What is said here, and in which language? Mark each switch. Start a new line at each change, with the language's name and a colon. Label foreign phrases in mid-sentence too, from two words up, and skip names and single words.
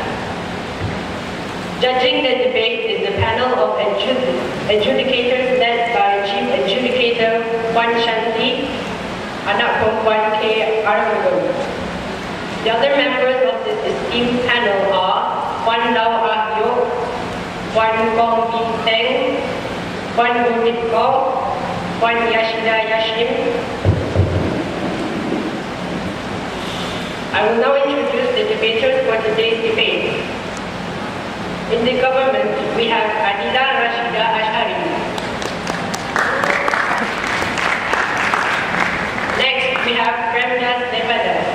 English: Judging the debate is the panel of adjudicators led by Chief Adjudicator Wan Shanti,
Malay: anak perempuan
English: K. Aramagun. The other members of this esteemed panel are Wan Lau Ah Yok, Wan Kong Bin Teng, Wan Bunit Kong, Wan Yashida Yashim. I will now introduce the debaters for today's debate. In the government, we have Adila Rashida Ashari. Next, we have Premdas Devan.